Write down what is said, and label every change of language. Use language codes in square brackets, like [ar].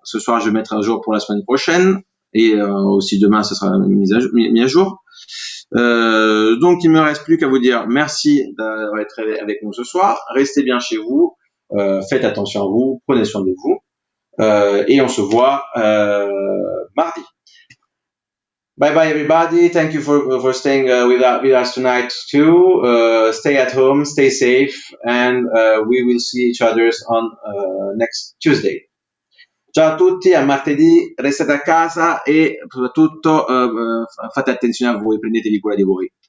[fr] Ce soir, je vais mettre à jour pour la semaine prochaine et aussi demain, ce sera mis à jour. Donc, il me reste plus qu'à vous dire merci d'avoir été avec nous ce soir. Restez bien chez vous, faites attention à vous, prenez soin de vous et on se voit mardi. [en] Bye bye everybody. Thank you for staying with us tonight too. Stay at home, stay safe, and we will see each other on next Tuesday. [it] Ciao a tutti, a martedì, restate a casa e soprattutto fate attenzione a voi, prendetevi cura di voi.